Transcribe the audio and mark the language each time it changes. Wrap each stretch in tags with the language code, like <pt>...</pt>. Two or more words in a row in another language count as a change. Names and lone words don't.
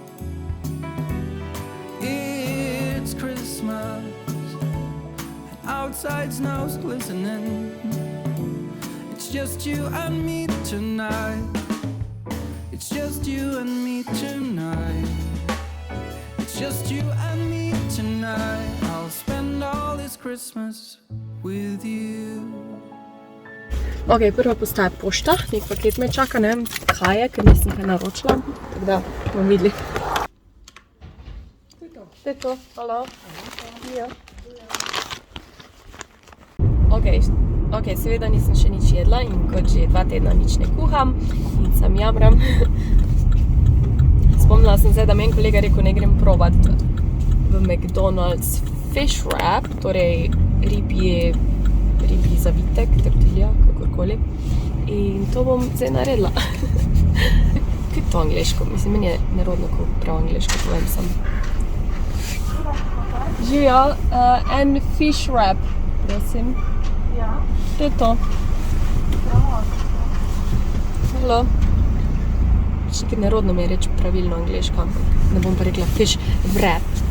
<en>It's Christmas and outside snow's glistening. It's just you and me tonight. It's just you and me tonight. It's just you and me tonight. I'll spend all this Christmas with you.</en> <sl>Ok, prva postaja pošta, nek paket me čaka, ne vem kaj je, ker nisem kaj naročila, tako da bomo videli. To je to, halo. Ja. Ok, seveda nisem še nič jedla in kot že 2 tedna nič ne kuham in sam jamram. Spomnila sem se, da meni kolega rekel, ne grem probat v McDonald's</sl> <en>fish wrap,</en> <sl>torej ribji zavitek, tortilja, kakorkoli. In to bom zdaj naredila. Kaj je to angliško? Mislim, meni je nerodno, ko prav angliško povem sam. Živijo, en</sl> <en>fish wrap,</en> <sl>prosim. Ja. To je to. Halo. Ker nerodno mi je reči pravilno angliško, ampak ne bom pa rekla</sl> <en>fish wrap.</en>